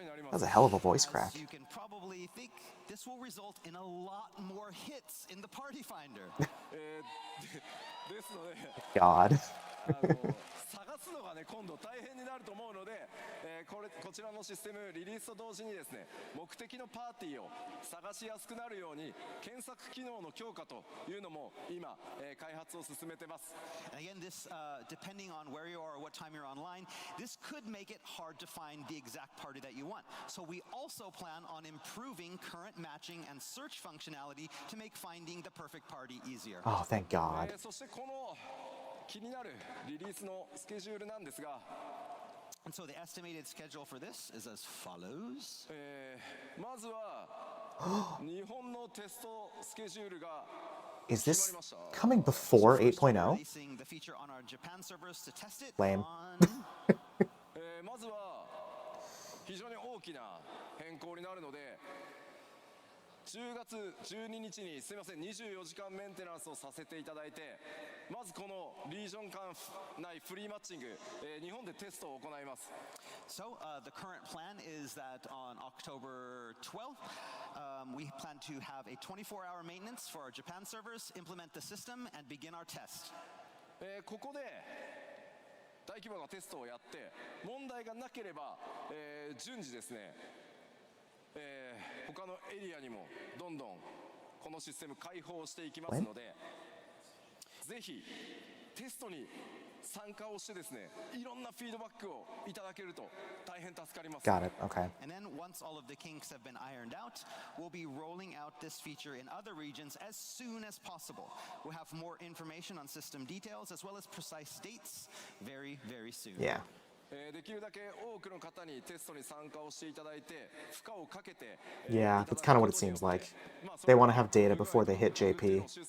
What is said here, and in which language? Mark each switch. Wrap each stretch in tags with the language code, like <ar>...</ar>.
<en>That's a hell of a voice crack. You can probably think this will result in a lot more hits in the party finder.</en> <ja>ですので、</ja> <en>God.</en> <ja>探すのがね今度大変になると思うので、こちらのシステムリリースと同時にですね、目的のパーティーを探しやすくなるように検索機能の強化というのも今、開発を進めてます。</ja> <en>And again, this depending on where you are or what time you're online, this could make it hard to find the exact party that you want. So we also plan on improving current matching and search functionality to make finding the perfect party easier. Oh, thank God.</en> <ja>そしてこの気になるリリースのスケジュールなんですが、</ja> <en>And so the estimated schedule for this is as follows.</en> <ja>まずは日本のテストスケジュールが</ja> <en>Is this coming before 8.0? Releasing the feature on our Japan servers to test it Lame. on</en> <ja>まずは非常に大きな変更になるので、10月12日にすみません24時間メンテナンスをさせていただいて、まずこのリージョン間内フリーマッチング、日本でテストを行います。</ja> <en>So the current plan is that on October 12th, we plan to have a 24-hour maintenance for our Japan servers, implement the system, and begin our test.</en> <ja>ここで大規模なテストをやって問題がなければ、順次ですね、他のエリアにもどんどんこのシステム開放していきますので、ぜひテストに参加をしてですね、いろんなフィードバックをいただけると大変助かります。</ja> <en>Got it. Okay. And then once all of the kinks have been ironed out, we'll be rolling out this feature in other regions as soon as possible. We'll have more information on system details as well as precise dates very, very soon. Yeah.</en> <ja>できるだけ多くの方にテストに参加をしていただいて負荷をかけて</ja> <en>Yeah, that's kind of what it seems like. They want to have data before they hit JP.</en>